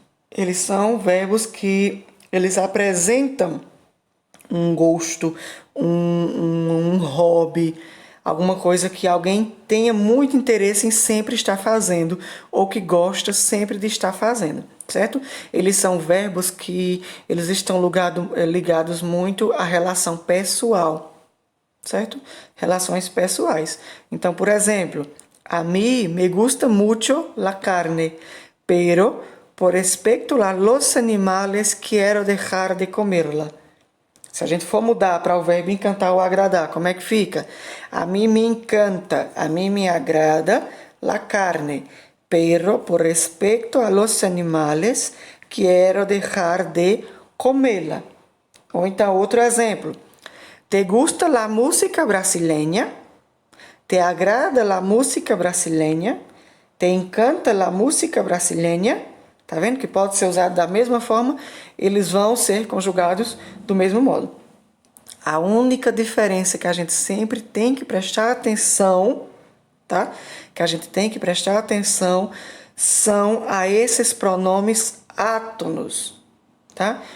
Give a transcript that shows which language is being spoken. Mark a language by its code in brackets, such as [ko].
[pt] Eles são verbos que eles apresentam um gosto, um hobby, alguma coisa que alguém tenha muito interesse em sempre estar fazendo ou que gosta sempre de estar fazendo, certo? Eles são verbos que eles estão ligados muito à relação pessoal, certo? Relações pessoais. Então, por exemplo, [es] a mí me gusta mucho la carne, pero por respecto a los animales quiero dejar de comerla. [pt] Se a gente for mudar para o verbo encantar ou agradar, como é que fica? A mim me encanta, a mim me agrada [es] la carne, pero por respecto a los animales, quiero dejar de comê-la. [pt] Ou então, outro exemplo. [es] Te gusta la música brasileña? Te agrada la música brasileña? Te encanta la música brasileña? [pt] Tá vendo que pode ser usado da mesma forma, eles vão ser conjugados do mesmo modo. A única diferença que a gente sempre tem que prestar atenção, tá? Que a gente tem que prestar atenção são a esses pronomes átonos, tá?